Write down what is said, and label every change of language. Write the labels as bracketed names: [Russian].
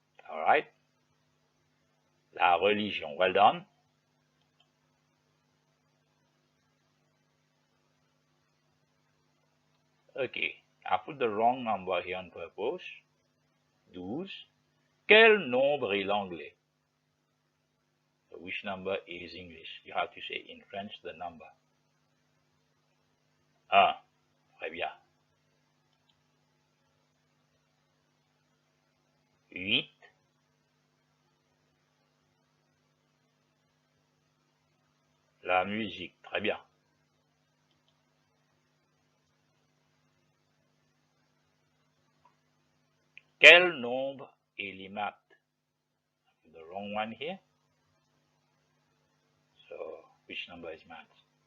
[English] All right? La religion. Well done. Okay, I put the wrong number here on purpose. 12. [French] Quel nombre est l'anglais? [English] So which number is English? You have to say in French the number. [French] 1. Très bien. 8. La musique. Très bien. Quel nombre est les maths? [English] The wrong one here. So which number is maths?